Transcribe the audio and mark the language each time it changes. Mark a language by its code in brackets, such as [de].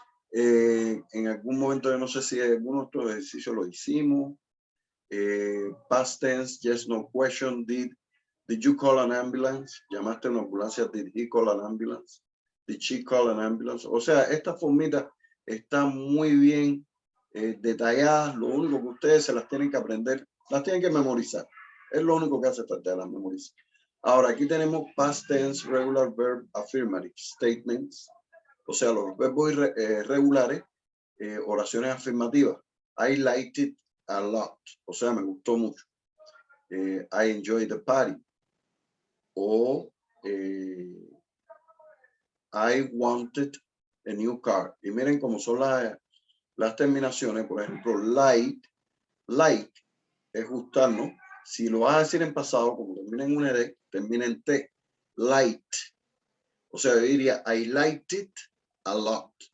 [es] En algún momento, yo no sé si alguno de estos ejercicios lo hicimos. [en] Past tense, yes, no question. Did you call an ambulance? [es] ¿Llamaste a una ambulancia? [en] Did he call an ambulance? Did she call an ambulance? [es] O sea, esta formita está muy bien detalladas. Lo único que ustedes se las tienen que aprender, las tienen que memorizar. Es lo único que hace falta, las memorizar. Ahora, aquí tenemos [en] past tense, regular verb, affirmative statements. [es] O sea, los verbos regulares, oraciones afirmativas. [en] I liked it a lot. [es] O sea, me gustó mucho. [en] I enjoyed the party. O I wanted a new car. [es] Y miren cómo son las terminaciones. Por ejemplo, like es gustarnos. Si lo vas a decir en pasado, como termina en una D, termina en T. [en] Light. [es] O sea, yo diría [en] I liked it a lot.